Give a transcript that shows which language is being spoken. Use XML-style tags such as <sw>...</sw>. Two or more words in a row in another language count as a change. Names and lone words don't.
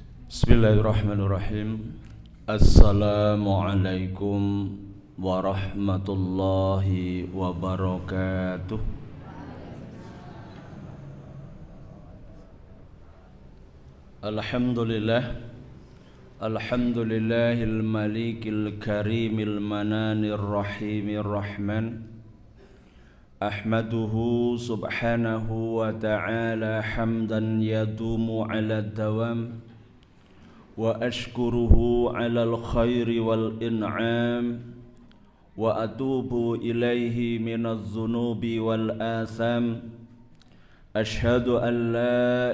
<ar>بسم الله الرحمن الرحيم السلام عليكم ورحمة الله وبركاته. Alhamdulillah. الحمد لله الملك الكريم المنان الرحيم الرحمن. أحمده سبحانه وتعالى حمدا يدوم على الدوام. وأشكره على الخير والإنعام وأتوب إليه من الذنوب والآثام أشهد أن لا</ar>